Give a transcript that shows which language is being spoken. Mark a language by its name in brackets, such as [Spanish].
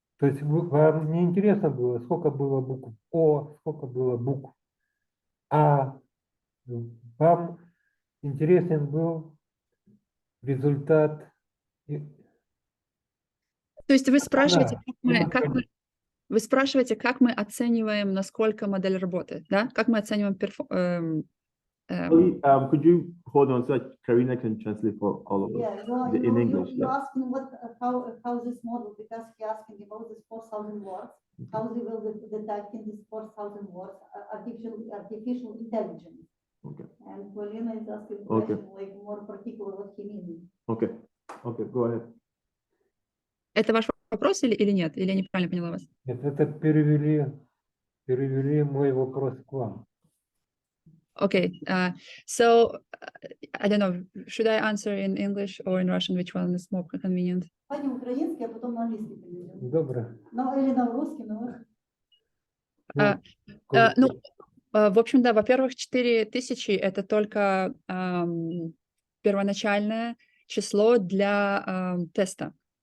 [Russian] То есть вам не интересно было, сколько было букв О, сколько было букв А, вам интересен был результат. То есть вы спрашиваете, вы спрашиваете, как мы оцениваем, насколько модель работает, да? Как мы оцениваем [English] Could you hold on so that Karina can translate for all of us? Yeah, in English? You asking how this model, because he asking about this 4,000 words, how they will detect in this 4,000 words artificial intelligence. Okay. And Polina is asking question like more particular what he means. Okay, go ahead. [Russian] Это ваш вопрос или нет? Или я неправильно поняла вас? Нет, это перевели мой вопрос к вам. [English] Okay, so I don't know, should I answer in English or in Russian? Which one is more convenient? [Russian] Пойдем украинский, а потом на английский перейдем. Добро. Ну, или на русский, но... В общем, да, во-первых, 4000 это только первоначальное число для теста.